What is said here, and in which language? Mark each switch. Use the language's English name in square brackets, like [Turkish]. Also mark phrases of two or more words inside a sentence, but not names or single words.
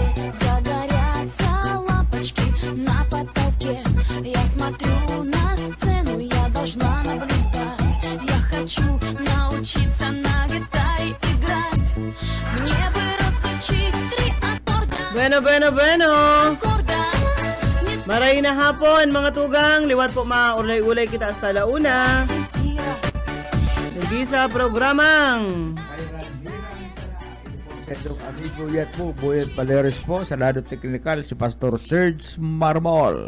[Russian] Загорятся лампочки на потолке. Я смотрю на сцену, я должна наблюдать. Я хочу научиться на гитаре играть. Мне бы разучить 3 аккорда. Bueno. Аккорда. [Bikol] Maray na hapon mga tugang, liwat po maulay-ulay kita hasta launa. Hindi sa programang Sa itong amigo yan po, Boyet Paderes po, sa lado technical, si Pastor Serge Marmol.